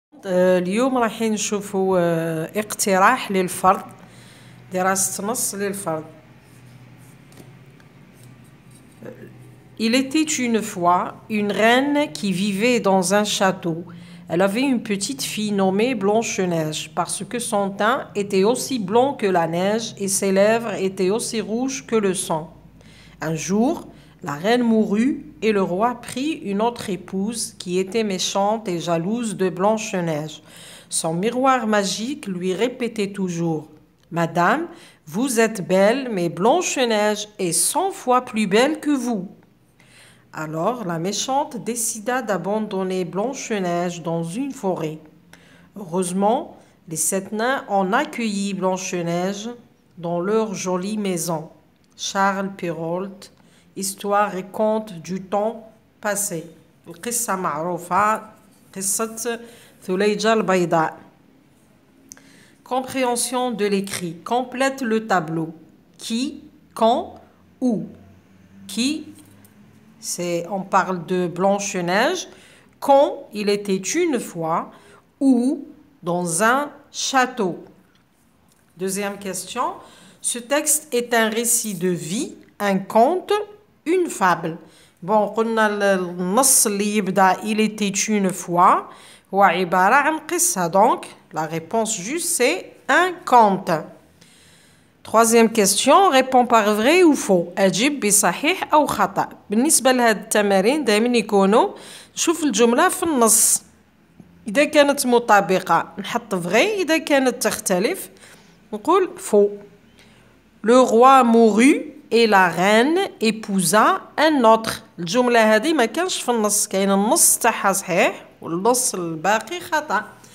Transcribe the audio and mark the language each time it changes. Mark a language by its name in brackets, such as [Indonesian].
[Arabic] اليوم راح نشوفوا اقتراح للفرض دراسة نص للفرض. [French] Il était une fois une reine qui vivait dans un château. Elle avait une petite fille nommée Blanche-Neige parce que son teint était aussi blanc que la neige et ses lèvres étaient aussi rouges que le sang. Un jour, la reine mourut et le roi prit une autre épouse qui était méchante et jalouse de Blanche-Neige. Son miroir magique lui répétait toujours « Madame, vous êtes belle, mais Blanche-Neige est 100 fois plus belle que vous. » Alors la méchante décida d'abandonner Blanche-Neige dans une forêt. Heureusement, les 7 nains ont accueilli Blanche-Neige dans leur jolie maison. Charles Perrault, Histoire et conte du temps passé. [Arabic] القصة معروفة قصة ثليجة البيضاء. [French] Compréhension de l'écrit. Complète le tableau. Qui, quand, où. Qui, on parle de Blanche-Neige. Quand il était une fois, où, dans un château. Deuxième question. Ce texte est un récit de vie, un conte, une fable. [Arabic] Bon, قلنا النص اللي يبدأ [French] il était une fois [Arabic] هو عبارة عن قصة. [French] Donc, la réponse juste c'est un conte. Troisième question, réponds par vrai ou faux. [Arabic] أجب بصحيح أو خطأ. بالنسبة لهاد التمارين دائما يكونوا نشوف الجملة في النص. إذا كانت مطابقة نحط vrai، إذا كانت تختلف نقول faux. [French] Le roi mourut et la reine épousa un autre. [Arabic] الجملة هذه ما كانش في النص، كاين النص تاعها صحيح والنص الباقي خطأ.